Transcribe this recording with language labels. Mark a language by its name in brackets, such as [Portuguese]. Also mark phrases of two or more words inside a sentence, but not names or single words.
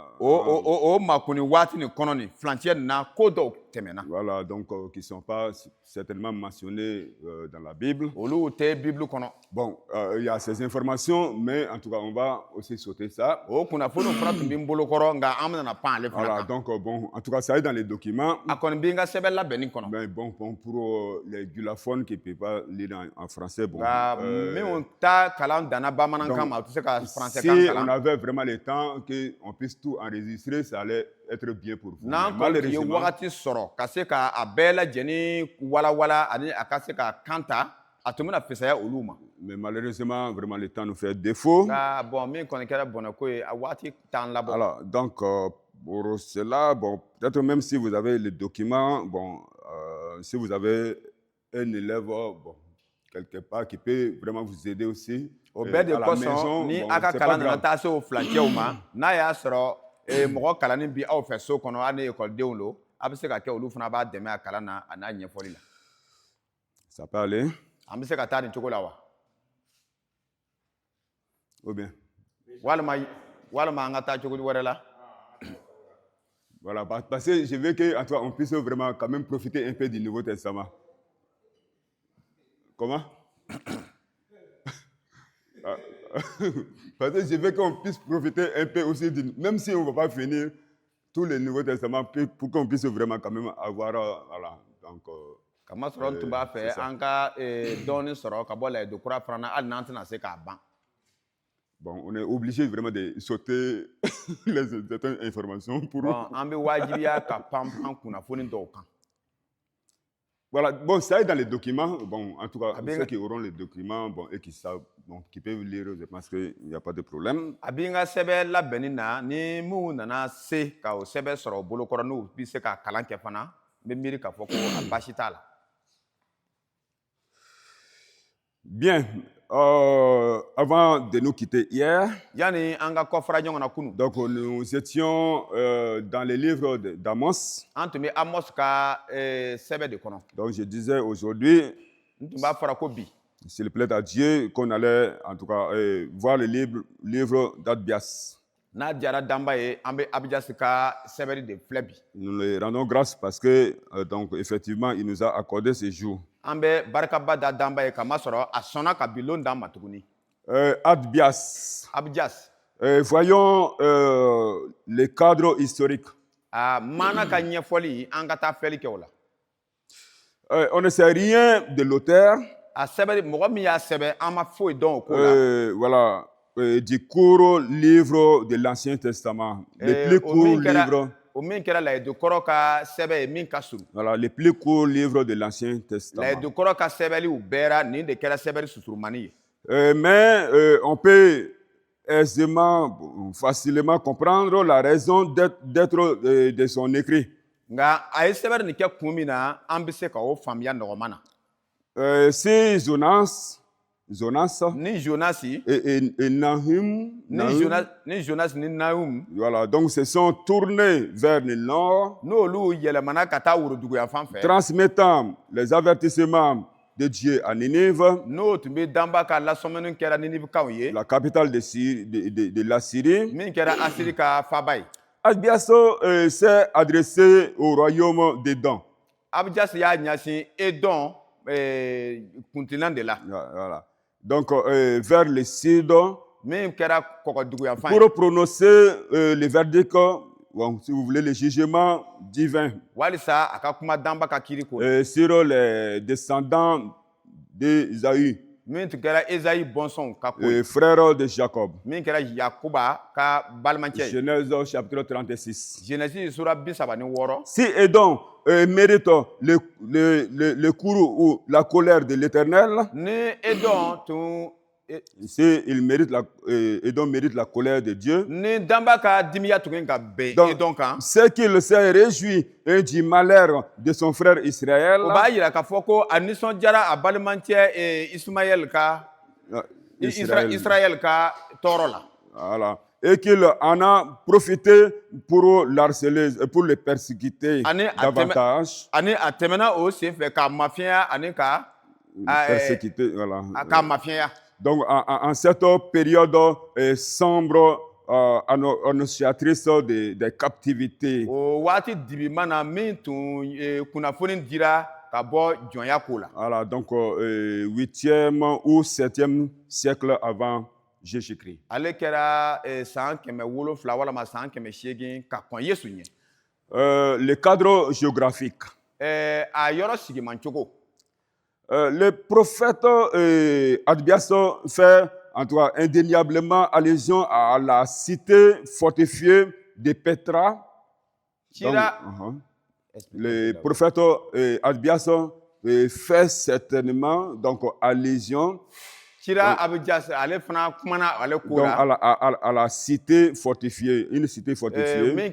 [Bambara] O makuni waati nin kɔnɔ nin furancɛ nin na ko dɔw tɛmɛna. [French] Voilà, donc qui ne sont pas certainement mentionnés dans la Bible. [Bambara] Olu tɛ Bible kɔnɔ. [French] Bon, il y a ces informations, mais en tout cas, on va aussi sauter ça. [Bambara] O kunnafoni fana tun bɛ n bolo kɔrɔ nka an bɛna pan ale fana [French] Voilà, [Bambara] kan. [French] donc bon, en tout cas, ça est dans les documents. [Bambara] A kɔni bɛ n ka sɛbɛn labɛnni kɔnɔ. [French] Mais bon, pour les gulaphones qui ne peuvent pas lire en français, bon. [Bambara] Nka minnu ta kalan danna bamanankan ma u tɛ se ka [French] Si [Bambara] faransɛkan [French] on [Bambara] kalan. [French] avait vraiment le temps qu'on puisse tout enregistrer, ça allait être bien pour vous. [Bambara] N'an [French] Mais [Bambara] kɔni tun ye [French] malheureusement, [Bambara] wagati sɔrɔ ka se ka a bɛɛ lajɛlen walawala ani a ka se ka kan ta a tun bɛna fisaya olu ma. [French] vraiment, le temps nous fait défaut. [Bambara] Nka bon min kɔni kɛra bɔnɛko ye a waati t'an labɔ. [French] Alors, donc, pour cela, bon, peut-être même si vous avez les documents, bon, si vous avez un élève, bon, quelque part qui peut vraiment vous aider aussi. [Bambara] O bɛɛ de [French] à la [Bambara] kosɔn [French] maison, [Bambara] ni [French] bon, [Bambara] a ka [French] c'est pas [Bambara] kalan nana [French] grave. [Bambara] taa se o furancɛw ma n'a y'a sɔrɔ mɔgɔ kalanni bi aw fɛ so kɔnɔ hali ni ekɔlidenw don a bɛ se ka kɛ olu fana b'a dɛmɛ a kalan na a n'a ɲɛfɔli la. [French] Ça peut aller, [Bambara] An bɛ se ka taa nin cogo la wa? [French] ou bien. [Bambara] walima an ka taa cogo wɛrɛ la. [French] Voilà, parce que je veux qu'on puisse vraiment quand même profiter un peu du Nouveau Testament. Comment? Parce que je veux qu'on puisse profiter un peu aussi, même si on ne va pas finir tout le Nouveau Testament, pour qu'on puisse vraiment quand même avoir, voilà, donc... [Bambara] Kamasɔrɔ n tun b'a fɛ an ka dɔɔni sɔrɔ ka bɔ layidu kura fana na hali n'an tɛna se k'a ban. [French] Bon, on est obligé vraiment de sauter certaines informations pour... Bon, [Bambara] an bɛ wajibiya ka pan kunnafoni dɔw kan. [French] Voilà, bon, ça est dans les documents. Bon, en tout cas, Ah, bien, ceux qui auront les documents, bon, et qui savent, bon, qui peuvent lire, je pense qu'il n'y a pas de problème. [Bambara] A bɛ n ka sɛbɛn labɛnni na ni minnu nana se ka o sɛbɛn sɔrɔ o bolokɔrɔ n'u bɛ se ka kalan kɛ fana n bɛ miiri k'a fɔ ko a baasi t'a la. [French] Bien, avant de nous quitter hier, [Bambara] yanni an ka kɔfara ɲɔgɔn na kunun. [French] donc nous étions dans les livres d'Amos. [Bambara] An tun bɛ Amos ka sɛbɛn de kɔnɔ. [French] Donc je disais aujourd'hui, [Bambara] N tun b'a fɔra ko bi. [French] s'il plaît à Dieu, qu'on allait en tout cas voir le livre d'Abias. [Bambara] N'a diyara danba ye an bɛ Abijasi ka sɛbɛnni de filɛ bi. [French] Nous le rendons grâce parce que, donc effectivement, il nous a accordé ce jour. [Bambara] An bɛ barikaba da danba ye kamasɔrɔ a sɔnna ka bilon d'an ma tuguni. Abias. Abijasi. [French] Voyons le cadre historique. [Bambara] A maana ka ɲɛfɔli an ka taa fɛli kɛ o la. [French] On ne sait rien de l'auteur. [Bambara] A sɛbɛn mɔgɔ min y'a sɛbɛn an ma foyi dɔn o ko la. [French] Voilà, du court livre de l'Ancien Testament. Le plus court livre. [Bambara] O min kɛra layidukɔrɔ ka sɛbɛn ye min ka surun. [French] Voilà, le plus court livre de l'Ancien Testament. [Bambara] Layidukɔrɔ ka sɛbɛnliw bɛɛra nin de kɛra sɛbɛnni susurumani ye. [French] Mais on peut aisément, facilement comprendre la raison d'être de son écrit. [Bambara] Nka a ye sɛbɛnni nin kɛ kun min na an bɛ se ka o faamuya nɔgɔman na. [French] C'est Jonas [Bambara] Ni Jonasi [French] et Nahum. [Bambara] ni Jonas ni Nahum. [French] Voilà, donc se sont tournés vers le nord, [Bambara] N'olu yɛlɛmana ka taa woroduguya fan fɛ. [French] transmettant les avertissements de Dieu à Ninive, [Bambara] N'o tun bɛ danba ka lasɔmini kɛra Ninivikanw ye. [French] la capitale de la Syrie. [Bambara] Min kɛra Asiri ka faba ye. [French] Abias s'est adressé au royaume d'Édom. [Bambara] Abijasi y'a ɲɛsin Edɔn kuntilan de la. [French] Voilà. Donc, vers le sud, [Bambara] Min kɛra kɔgɔduguya fan ye. [French] pour prononcer le verdict, bon, si vous voulez, le jugement divin [Bambara] Walisa a ka kuma danba ka kiiri ko. [French] sur les descendants d'Ésaü, [Bambara] Min tun kɛra Ezayi bɔnsɔnw ka ko. [French] frère de Jacob. [Bambara] Min kɛra Yakuba ka balimancɛ ye. [French] Genèse chapitre 36. [Bambara] Genèse sura 36. [French] Si Édom mérite le courroux ou la colère de l'Éternel, [Bambara] Ni Edɔn tun [French] si Édom mérite la colère de Dieu, [Bambara] ni danba ka dimiya tun ka bɛn [French] donc [Bambara] Edɔn kan. [French] c'est qu'il s'est réjoui du malheur de son frère Israël. [Bambara] O b'a yira k'a fɔ ko a nisɔndiyara a balimancɛ Ismaël ka Israël ka tɔɔrɔ la. [French] Voilà. et qu'il en a profité pour l'harceler, pour le persécuter davantage. [Bambara] Ani a tɛmɛna o sen fɛ ka mafiya ani ka [French] Persécuter, voilà. [Bambara] ka mafiya. [French] Donc, en cette période sombre, annonciatrice des captivités. [Bambara] O waati dibiman na min tun kunnafoni dira ka bɔ jɔnya ko la. [French] Voilà, donc 8e ou 7e siècle avant Jésus-Christ. [Bambara] Ale kɛra san 700 walama san 800 ka kɔn Yesu ɲɛ. [French] Le cadre géographique. [Bambara] A yɔrɔ sigimancogo. [French] Le prophète Adbias fait en tout cas indéniablement allusion à la cité fortifiée de Petra. Donc, le prophète Adbias fait certainement donc allusion donc, à la cité fortifiée, une cité fortifiée.